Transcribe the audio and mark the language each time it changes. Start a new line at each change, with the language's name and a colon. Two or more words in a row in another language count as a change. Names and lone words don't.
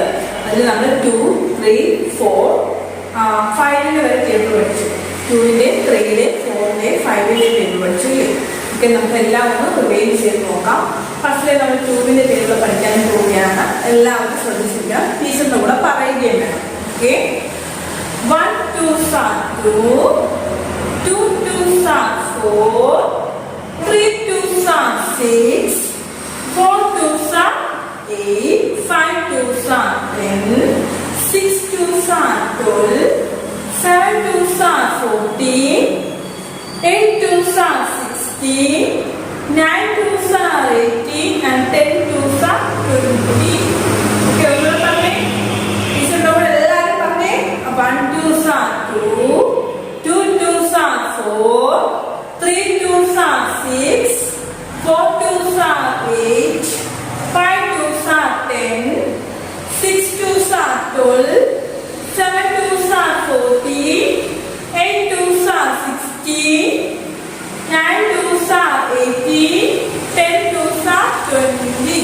Malayalam: അതിൽ നമ്മൾ 2, 3, 4, 5 വരെ ടേബിൾ പഠിച്ചു. 2-ന്റെ 3-ന്റെ 4-ന്റെ 5-ന്റെ ടേബിൾ പഠിച്ചു. ഓക്കെ, നമുക്ക് എല്ലാം ഒന്ന് റിവൈവ് ചെയ്ത് നോക്കാം. ഫസ്റ്റിലെ നമ്മൾ 2-ന്റെ ടേബിൾ പഠിക്കാൻ പോവുകയാണ്. എല്ലാവരും ശ്രദ്ധിച്ചിരിക്കുക. ടീച്ചറിന്റെ കൂടെ പറയുകയും വേണം.
English: ഓക്കെ, 1 2s are 2, 2 2s are 4, 3 2s are 6, 4 2s are 8, 5 2s are 10, 6 2s are 12, 7 2s are 14, 8 2s are 16, 9 2s are 18, and 10 2s are 20. Okay, everyone
Malayalam: പറഞ്ഞേ. ടീച്ചറിന്റെ കൂടെ എല്ലാവരും പറഞ്ഞേ.
English: 1 2s are 2, 2 2s are 4, 3 2s are 6, 4 2s are 8, 5 2s are 10, 6 2s are 12, 7 2s are 14, 8 2s are 16, 9 2s are 18, 10 2s are 20.